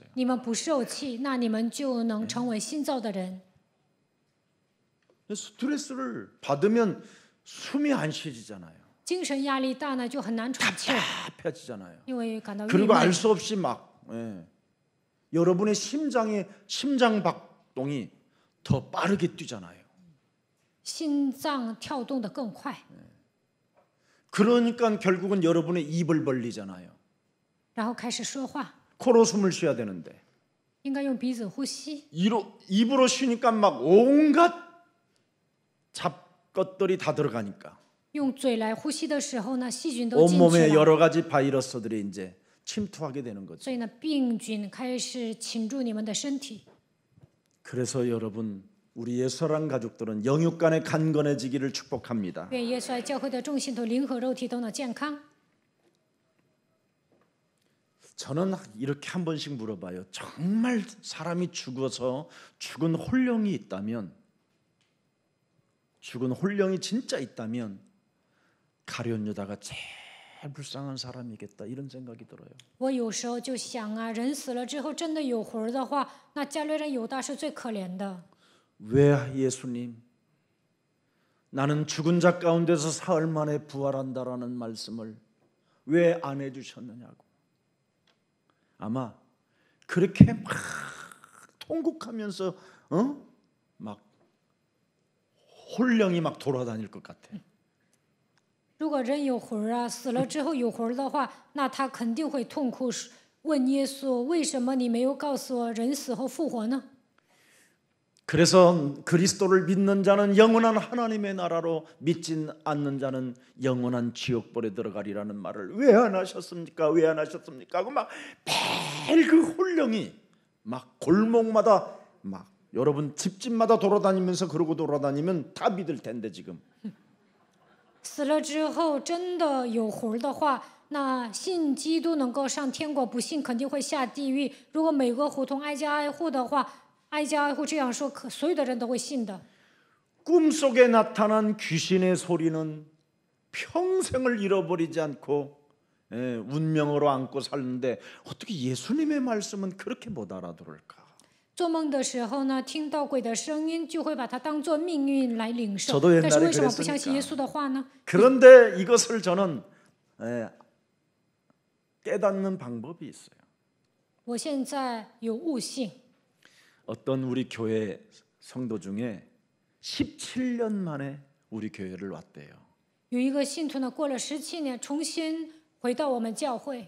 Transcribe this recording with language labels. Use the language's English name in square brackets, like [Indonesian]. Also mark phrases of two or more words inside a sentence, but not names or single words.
[Chinese] 你们不受气，那你们就能成为新造的人。 [Korean] 스트레스를 받으면 숨이 안 쉬어지잖아요. [Chinese] 精神压力大呢，就很难喘气儿， [Korean] 답답해지잖아요. [Chinese] 因为感到郁 [Korean] 그리고 [Chinese] 闷 [Korean] 알 。수 없이 막 여러분의 심장 박동이 더 빠르게 뛰잖아요. [Chinese] 心脏跳动得更快， [Korean] 그러니까 결국은 여러분의 입을 벌리잖아요. [Chinese] 然后开始说话， [Korean] 코로 숨을 쉬어야 되는데 [Chinese] 应该用鼻子呼吸。 [Korean] 입으로 쉬니까 막 온갖 잡것들이 다 들어가니까 [Chinese] 用嘴来呼吸的时候呢，细菌都进去 [Korean] 온몸에 [Chinese] 了， [Korean] 여러 가지 바이러스들이 이제 침투하게 되는 거죠. [Chinese] 所以呢，病菌开始侵入你们的身体。 [Korean] 그래서 여러분 우리 예수랑 가족들은 영육 간에 간건해지기를 축복합니다. [Chinese] 愿耶稣爱教会的众信徒灵和肉体都能健康。 [Korean] 저는 이렇게 한 번씩 물어봐요. 정말 사람이 죽어서 죽은 혼령이 있다면, 죽은 혼령이 진짜 있다면 가룟 유다가 제일 불쌍한 사람이겠다 이런 생각이 들어요. [Chinese] 我有时候就想啊，人死了之后真的有魂儿的话，那加略人犹大是最可怜的。 [Korean] 왜 예수님 나는 죽은 자 가운데서 사흘 만에 부활한다라는 말씀을 왜 안 해주셨느냐고. 아마 그렇게 막 통곡하면서 막 혼령이 막 돌아다닐 것 같아. [Chinese] 如果人有魂儿啊，死了之后有魂儿的话，那他肯定会痛哭，问耶稣：为什么你没有告诉我人死后复活呢？ [Korean] 그래서 그리스도를 믿는 자는 영원한 하나님의 나라로 믿지 않는 자는 영원한 지옥불에 들어가리라는 말을 왜 안 하셨습니까? 왜 안 하셨습니까? 하고 막 매일 그 혼령이 막 골목마다 막 여러분 집집마다 돌아다니면서 그러고 돌아다니면 다 믿을 텐데 지금. [Chinese] 死了之后真的有魂儿的话，那信基督能够上天国，不信肯定会下地狱。如果每个胡同挨家挨户的话，挨家挨户这样说，所有的人都会信的。 [Korean] 꿈속에 나타난 귀신의 소리는 평생을 잃어버리지 않고 운명으로 안고 살는데 어떻게 예수님의 말씀은 그렇게 못 알아들을까? [Chinese] 做梦的时候呢，听到鬼的声音，就会把它当做命运来领受。 [Korean] 저도 옛날에 [Chinese] 但是为什么不相信 [Korean] 그랬으니까 [Chinese] 耶稣的话呢？ [Korean] 그런데 이것을 저는 깨닫는 방법이 있어요. [Chinese] 我现在有悟性， [Korean] 어떤 우리 교회 성도 중에 17년 만에 우리 교회를 왔대요. [Chinese] 有一个信徒呢，过了17年，重新回到我们教会。